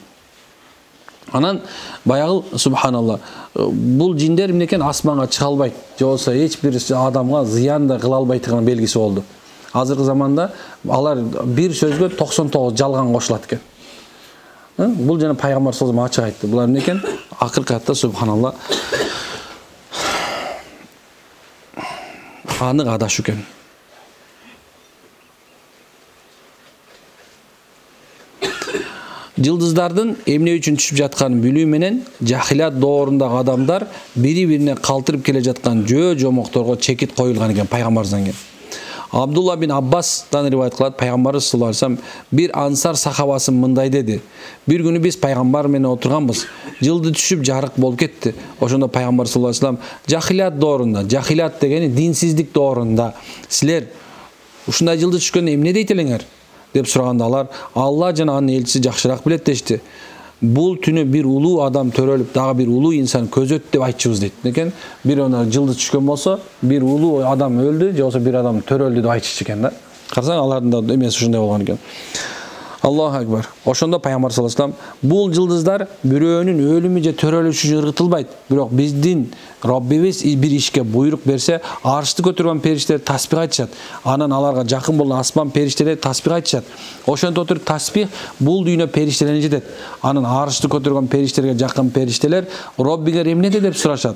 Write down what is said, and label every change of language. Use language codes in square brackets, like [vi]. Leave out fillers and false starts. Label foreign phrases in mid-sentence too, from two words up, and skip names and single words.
[ky] Анан баягы субханалла бул жиндер эмне экен? Асманга чыга албайт, же болсо эч бир адамга зыян да кыла албайтыгынын белгиси болду. Азыркы заманда алар бир сөзгө 99 жалган кошулат экен. Бул жана пайгамбар [ar] صلى الله عليه وسلم [ky] ачык айтты. Булар эмне экен? Акыркатта субханалла анык адаш экен. Жылдыздардын эмне үчүн түшүп жатканын билүү менен жахилат доорундағы адамдар бири-бирине калтырып келе жаткан жөө-жомокторго чекит коюлган экен пайгамбардан келген. Абдулла бин Аббастан риваят кылат, пайгамбарыбыз [ar] صلى الله عليه وسلم [ky] бир ансар сахабасы мындай деди. Бир күнү биз пайгамбар менен отурганбыз. Жылды түшүп жарык болуп кетти. Ошондо пайгамбар [ar] صلى الله عليه وسلم [ky] жахилат доорунда, жахилат дегени динсиздик доорунда силер ушундай жылды түшкөндө эмне дейт элеңер? Деп сураганда алар Алла жана анын элчиси жакшыраак билет дешти. Бул түнү бир улуу адам төрөлүп, дагы бир улуу инсан көзөт деп айтчубуз дейт. Экен бир ona жылды түшкөн болсо, бир улуу адам өлдү, же болсо бир адам төрөлдү деп айтчу экен да. Карасаң алардын да эмеси ушундай болгон экен. [ar] الله أكبر. [ky] Ошондо пайгамбар [ar] صلى الله عليه وسلم [ky] бул жылдыздар бирөөнүн өлүмү же төрөлүшү үчүн ыргытылбайт. Бирок биздин Раббибиз бир ишке буйрук берсе, аршты көтөргөн периштелер тасбих айтышат. Анан аларга жакын болгон асман периштелери тасбих айтышат. Ошентип отуруп тасбих бул дүйнө периштелерine жетет. Анан аршты көтөргөн периштелерге жакын периштелер Роббиңер эмнеде деп сурашат.